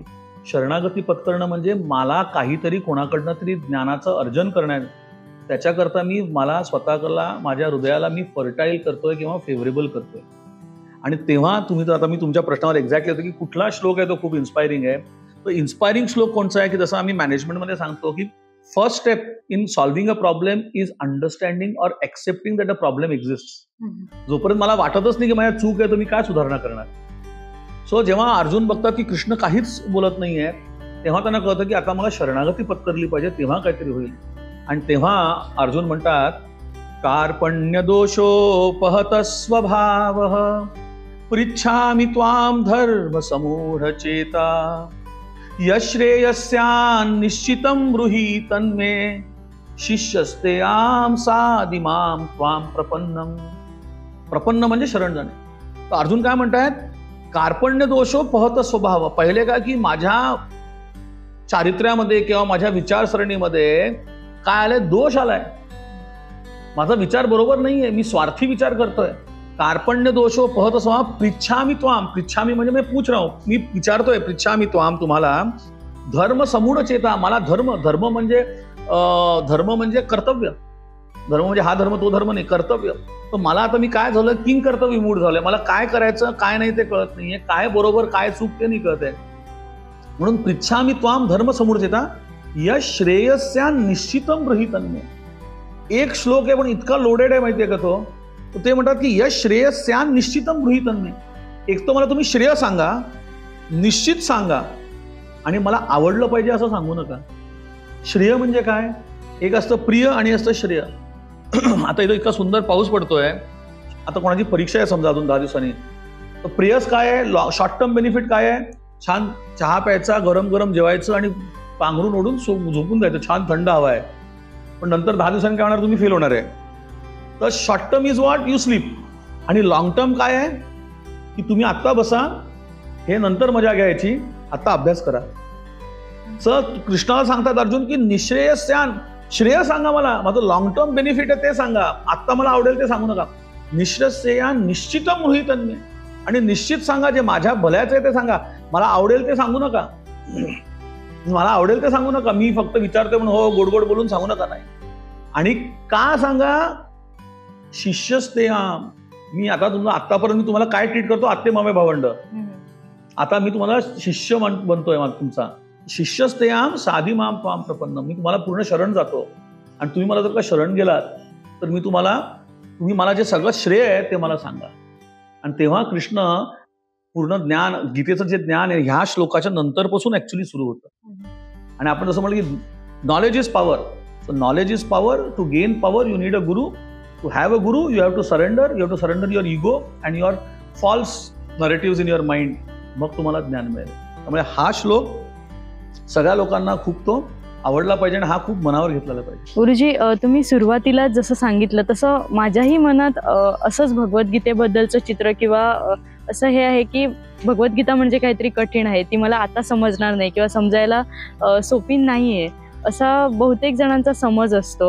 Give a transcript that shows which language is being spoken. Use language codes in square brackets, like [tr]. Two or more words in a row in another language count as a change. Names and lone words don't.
[mr] शरणागती पत्करणं म्हणजे मला काहीतरी कोणाकडनं तरी ज्ञानाचं अर्जन करण्यात, त्याच्याकरता मला स्वतःला, माझ्या हृदयाला मी फर्टाईल करतोय किंवा फेवरेबल करतोय. आणि तेव्हा तुम्ही तर, आता मी तुमच्या प्रश्नावर एक्झॅक्टली होतो की कुठला श्लोक आहे तो खूप इन्स्पायरिंग आहे. तो इन्स्पायरिंग श्लोक कोणचा आहे, की जसं आम्ही मॅनेजमेंटमध्ये सांगतो की [en] first step in solving a problem is understanding or accepting that a problem exist. [mr] जोपर्यंत मला वाटतच नाही की माझ्या चूक आहे, तर मी काय सुधारणा करणार. सो जेव्हा अर्जुन बघतात की कृष्ण काहीच बोलत नाहीये, तेव्हा त्यांना कळतं की आता मला शरणागती पत्करली पाहिजे, तेव्हा काहीतरी होईल. आणि तेव्हा अर्जुन म्हणतात, [sa] कार्पण्य दोषोपहत स्वभावः पृच्छामि त्वां धर्म समूढ चेता, यश्रेयस्यान् निश्चितं ब्रूहि तन्मे, शिष्यस्ते आम सादिमाम त्वां प्रपन्नम. [mr] प्रपन्न म्हणजे शरण जाणे. तर अर्जुन काय म्हणतायत, [sa] कार्पण्य दोषोपहत स्वभाव. [mr] पहिले काय की माझ्या चारित्र्यामध्ये किंवा माझ्या विचारसरणीमध्ये काय आलंय, दोष आलाय. माझा विचार बरोबर नाहीये, मी स्वार्थी विचार करतोय. [sa] कार्पण्य दोषो पहत स्वभाव पृच्छामि त्वाम. [mr] पृच्छामि म्हणजे मी [hi] पूछ रहा हूं, [mr] मी विचारतोय. [sa] पृच्छामि त्वाम, [mr] तुम्हाला [sa] धर्म समूढ चेता. [mr] मला धर्म म्हणजे कर्तव्य. धर्म म्हणजे हा धर्म तो धर्म नाही, कर्तव्य. तर मला आता मी काय झालं, किंग कर्तव्य विमूढ झालंय. मला काय करायचं काय नाही ते कळत नाहीये, काय बरोबर काय चूक ते नाही कळत आहे. म्हणून [sa] पृच्छामि त्वाम धर्म समूढ चेता, यश श्रेयस्या निश्चितम ब्रूहि. [mr] एक श्लोक आहे पण इतका लोडेड आहे माहितीये का तो. ते म्हणतात की [sa] यश श्रेयस्या निश्चितम ब्रूहि. [mr] एक तर मला तुम्ही श्रेय सांगा, निश्चित सांगा, आणि मला आवडलं पाहिजे असं सांगू नका. श्रेय म्हणजे काय, एक असतं प्रिय आणि असतं श्रेय. आता इथं इतका सुंदर पाऊस पडतोय, आता कोणाची परीक्षा आहे समजा अजून 10 दिवसांनी, तर प्रियस काय आहे, [en] short term benefit [mr] काय आहे, छान चहा प्यायचा, गरम गरम जेवायचं आणि पांघरून ओढून झोपून जायचं, छान थंड हवा आहे. पण नंतर 10 दिवसांनी काय होणार, तुम्ही फेल होणार आहे. [en] तर short term is what, you sleep. [mr] आणि [en] long term [mr] काय आहे, की तुम्ही आत्ता बसा, हे नंतर मजा घ्यायची, आता अभ्यास करा. सर कृष्णाला सांगतात अर्जुन की निश्रेयस्यान, श्रेय सांगा मला, माझं [en] long term benefit [mr] आहे ते सांगा, आत्ता मला आवडेल ते सांगू नका. [sa] निश्रेयस्यान निश्चितम ब्रूहि तन्मे. [mr] आणि निश्चित सांगा, जे माझ्या भल्याचं आहे ते सांगा, मला आवडेल ते सांगू नका. मला आवडेल ते सांगू नका, मी फक्त विचारतोय म्हणून हो गोड गोड बोलून सांगू नका. नाही. आणि का सांगा, शिष्यस्ते मी आता आतापर्यंत तुम्हाला काय ट्रीट करतो, आत्ते मामे भावंड. आता मी तुम्हाला शिष्य बनतोय तुमचा. [sa] शिष्यस्तेयाम साधी माम त्वाम प्रपन्न. [mr] मी तुम्हाला पूर्ण शरण जातो आणि तुम्ही मला जर का शरण गेलात तर मी तुम्ही मला जे सगळं श्रेय आहे ते मला सांगा. आणि तेव्हा कृष्ण पूर्ण ज्ञान, गीतेचं जे ज्ञान आहे ह्या श्लोकाच्या नंतरपासून ऍक्च्युली सुरू होतं. आणि आपण जसं म्हणलं की [en] knowledge is power. So knowledge is power. To gain power you need a guru. To have a guru you have to surrender your ego and your false narrative in your mind. [mr] मग तुम्हाला ज्ञान मिळेल. त्यामुळे हा श्लोक सगळ्या लोकांना खूप तो आवडला पाहिजे आणि हा खूप मनावर घेतलेला पाहिजे. गुरुजी, तुम्ही सुरुवातीला जसं सांगितलं तसं माझ्याही मनात असंच भगवद्गीतेबद्दलचं चित्र किंवा असं हे आहे की भगवद्गीता म्हणजे काहीतरी कठीण आहे, ती मला आता समजणार नाही किंवा समजायला सोपी नाहीये असा बहुतेक जणांचा समज असतो.